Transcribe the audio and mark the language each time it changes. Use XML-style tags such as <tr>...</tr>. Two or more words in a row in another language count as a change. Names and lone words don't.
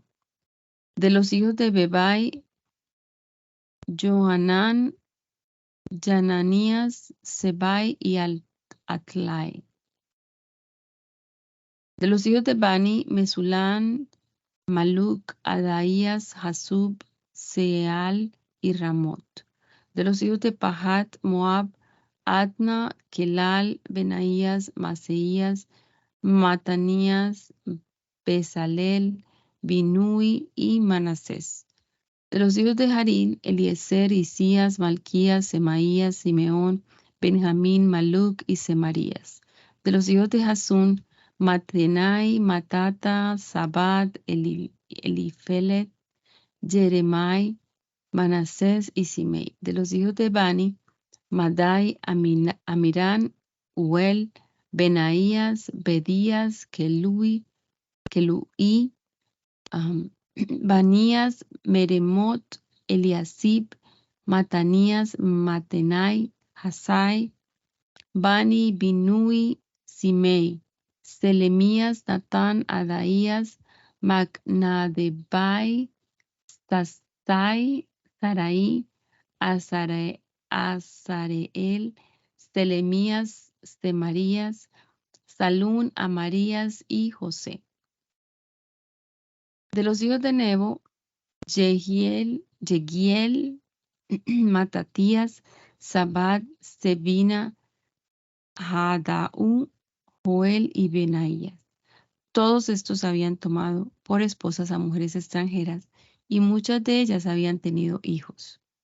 <es>De los hijos de Bebai, Johanán, Jananías, Sebai y Atlai. De los hijos de Bani, Mesulán, Maluk, Adaías, Hasub, Seal y Ramot. De los hijos de Pahat, Moab, Adna, Kelal, Benaías, Maseías, Matanías, Bezalel, Binui y Manasés. De los hijos de Harín, Eliezer, Isías, Malquías, Semaías, Simeón, Benjamín, Maluk y Semarías. De los hijos de Hasún, Matenai, Matata, Sabat, Elifelet, Jeremai, Manasés y Simei. De los hijos de Bani, Madai, Amirán, Uel, Benaías, Bedías, Kelui, Banías, Meremot, Eliasib, Matanías, Matenai, Hasai, Bani, Binui, Simei, Selemías, Natán, Adaías, Macnadebai, Sastai, Sarai, Azareel, Selemías, Semarías, Salún, Amarías y José. De los hijos de Nebo, Yegiel, Matatías, Sabat, Sebina, Hadaú, Joel y Benaías. Todos estos habían tomado por esposas a mujeres extranjeras y muchas de ellas habían tenido hijos.</es>